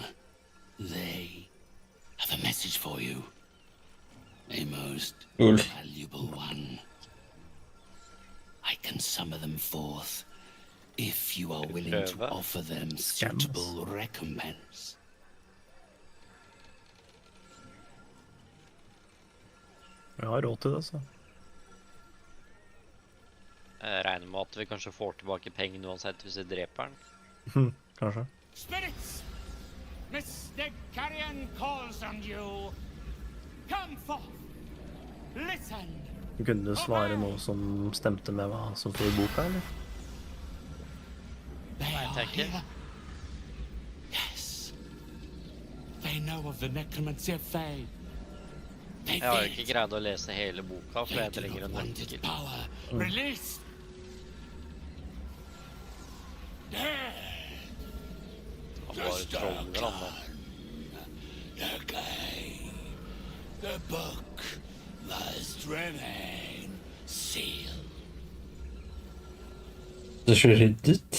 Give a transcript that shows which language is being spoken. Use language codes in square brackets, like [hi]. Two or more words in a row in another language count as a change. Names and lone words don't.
[en] They have a message for you. A most valuable one. I can summon them forth if you are willing to offer them suitable recompense. [no] Jeg har råd til det, så. Jeg regner med at vi kanskje får tilbake pengene uansett hvis vi dreper den. Kanskje. [en] Spirits! Mr. Carrion calls on you. Come forth. Listen. [no] Kunne du svare noe som stemte med hva som står i boka, eller? Nei, tenker jeg. [en] Yes. They know of the necromancy of Fae. [no] Jeg har ikke greid å lese hele boka, for jeg trenger en nøkkel. [en] Release. [no] Han var troller, han da. [en] The book must remain sealed. [no] Det er så ryddet.